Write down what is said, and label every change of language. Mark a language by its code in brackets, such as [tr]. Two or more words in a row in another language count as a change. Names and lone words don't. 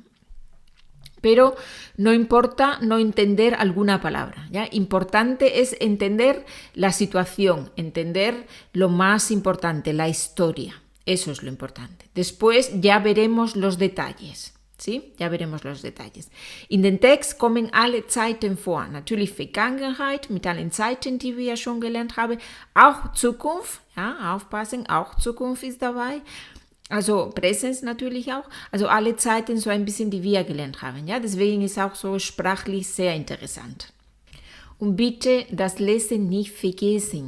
[es] Pero no importa no entender alguna palabra, ¿ya? Importante es entender la situación, entender lo más importante, la historia. Eso es lo importante. Después ya veremos los detalles, ¿sí? Ya veremos los detalles. [de] In den Text kommen alle Zeiten vor. Natürlich Vergangenheit mit allen Zeiten, die wir ja schon gelernt haben. Auch Zukunft, ja, aufpassen, auch Zukunft ist dabei. Also Präsens natürlich auch, also alle Zeiten so ein bisschen, die wir gelernt haben. Ja? Deswegen ist auch so sprachlich sehr interessant. Und bitte das Lesen nicht vergessen.